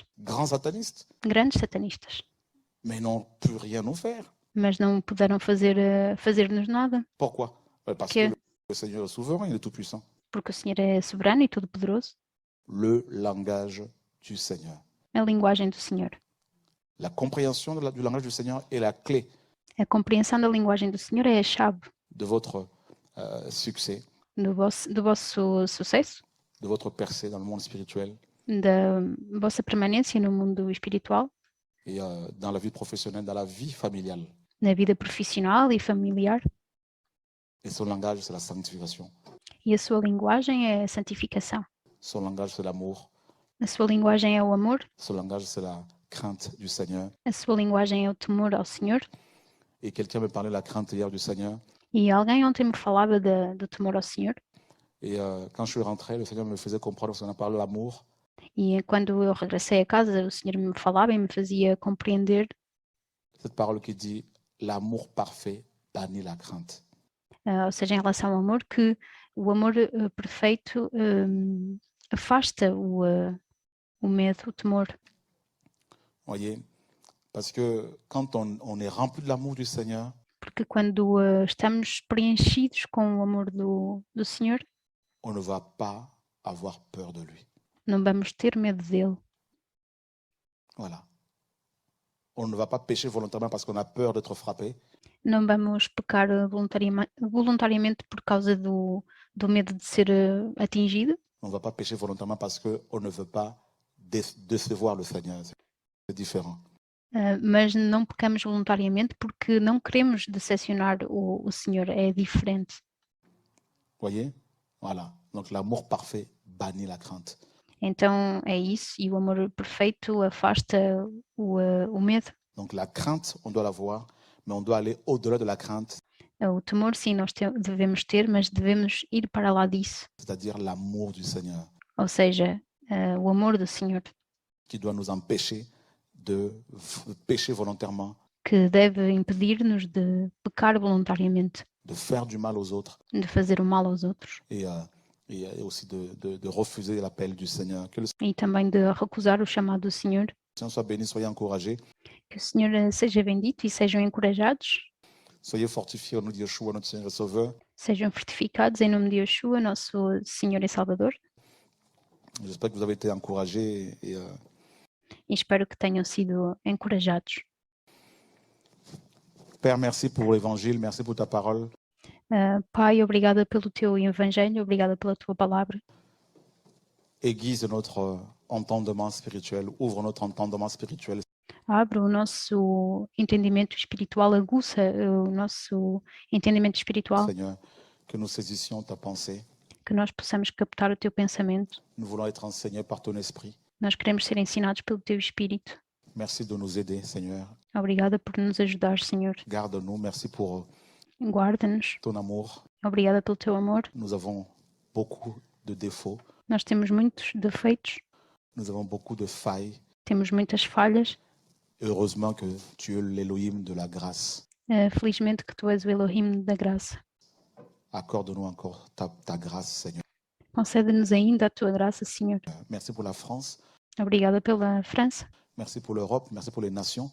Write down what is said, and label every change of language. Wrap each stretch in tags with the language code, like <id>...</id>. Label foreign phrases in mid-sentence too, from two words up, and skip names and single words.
<fr>grands satanistes,</fr> <pt>grandes satanistas,</pt> <fr>mais ils n'ont pu rien nous faire.</fr> <pt>mas não puderam fazer-nos nada,</pt> <fr>Pourquoi? Parce</fr> <pt>Que-</pt> <fr>que le Seigneur est souverain, il est tout-puissant.</fr> <pt>porque o Senhor é soberano e todo-poderoso.</pt> <fr>Le langage du Seigneur.</fr> <pt>A linguagem do Senhor.</pt> <fr>La compréhension du langage du Seigneur est la clé</fr> <pt>A compreensão da linguagem do Senhor é a chave</pt> <fr>de votre succès,</fr> <pt>do vosso sucesso,</pt> <fr>de votre percée dans le monde spirituel</fr> <pt>da vossa permanência no mundo espiritual,</pt> <fr>et dans la vie professionnelle, dans la vie familiale.</fr> <pt>na vida profissional e familiar.</pt> <fr>Et son langage, c'est la sanctification.</fr> <pt>E a sua linguagem é a santificação.</pt> <fr>Son langage, c'est l'amour.</fr> <pt>A sua linguagem é o amor.</pt> <fr>Son langage, c'est la crainte du Seigneur.</fr> <pt>A sua linguagem é o temor ao Senhor.</pt> <fr>Et quelqu'un me parlait de la crainte hier du Seigneur.</fr> <pt>E alguém ontem me falava do temor ao Senhor.</pt> <fr>Et quand je suis rentré, le Seigneur me faisait comprendre, parce qu'on a parlé de l'amour,</fr> <pt>E quando eu regressei a casa, o Senhor me falava e me fazia compreender</pt> <fr>cette parole qui dit l'amour parfait bannit la crainte.</fr> <pt>ou seja, em relação ao amor, que o amor perfeito afasta o medo, o temor.</pt> <fr>Voyez? Parce que quand on est rempli de l'amour du Seigneur,</fr> <pt>Porque quando estamos preenchidos com o amor do Senhor,</pt> <fr>on ne va pas avoir peur de lui.</fr> <pt>não vamos ter medo dele.</pt> <fr>Voilà. On ne va pas pécher volontairement parce qu'on a peur d'être frappé.</fr> <pt>Não vamos pecar voluntariamente por causa do medo de ser atingido.</pt> <fr>On ne va pas pécher volontairement parce qu'on ne veut pas décevoir le Seigneur. C'est différent.</fr> <pt>Mas não pecamos voluntariamente porque não queremos decepcionar o Senhor. É diferente.</pt> <fr>Voyez? Voilà. Donc l'amour parfait bannit la crainte.</fr> <pt>Então é isso. E o amor perfeito afasta o medo.</pt> <fr>Donc la crainte, on doit l'avoir, mais on doit aller au-delà de la crainte,</fr> <pt>O temor, sim, nós devemos ter, mas devemos ir para lá disso.</pt> <fr>c'est-à-dire l'amour du Seigneur,</fr> <pt>Ou seja, o amor do Senhor,</pt> <fr>qui doit nous empêcher de pécher volontairement,</fr> <pt>que deve impedir-nos de pecar voluntariamente,</pt> <fr>de faire du mal aux autres</fr> <pt>de fazer o mal aos outros</pt> <fr>et aussi de refuser l'appel du Seigneur. Que le</fr> <pt>e também de recusar o chamado do Senhor.</pt> <fr>Seigneur soit béni, soyez encouragés,</fr> <pt>Que o Senhor seja bendito e sejam encorajados,</pt> <fr>soyez fortifiés au nom de Yeshua, notre Seigneur et Sauveur.</fr> <pt>sejam fortificados em nome de Yeshua, nosso Senhor e Salvador.</pt> <fr>J'espère que vous avez été encouragés et</fr> <pt>E espero que tenham sido encorajados.</pt> <fr>Père, merci pour l'évangile, merci pour ta parole.</fr> <pt>Pai, obrigada pelo teu evangelho, obrigada pela tua palavra.</pt> <fr>Aiguise notre entendement spirituel, ouvre notre entendement spirituel.</fr> <pt>Abre o nosso entendimento espiritual, aguça o nosso entendimento espiritual,</pt> <fr>Seigneur, que nous saisissions ta pensée.</fr> <pt>que nós possamos captar o teu pensamento.</pt> <fr>Nous voulons être enseignés par ton esprit.</fr> <pt>Nós queremos ser ensinados pelo teu Espírito.</pt> <fr>Merci de nous aider, Seigneur.</fr> <pt>Obrigada por nos ajudar, Senhor.</pt> <fr>Garde-nous. Merci pour</fr> <pt>Guarda-nos.</pt> <fr>ton amour.</fr> <pt>Obrigada pelo teu amor.</pt> <fr>Nous avons beaucoup de défauts.</fr> <pt>Nós temos muitos defeitos,</pt> <fr>Nous avons beaucoup de failles.</fr> <pt>temos muitas falhas.</pt> <fr>Heureusement que tu es l'Élohim de la grâce.</fr> <pt>Felizmente que tu és o Elohim da graça.</pt> <fr>Accorde-nous encore ta grâce, Seigneur.</fr> <pt>Concede-nos ainda a tua graça, Senhor.</pt> <fr>Merci pour la France.</fr> <pt>Obrigada pela França.</pt> <fr>Merci pour l'Europe, merci pour les nations.</fr>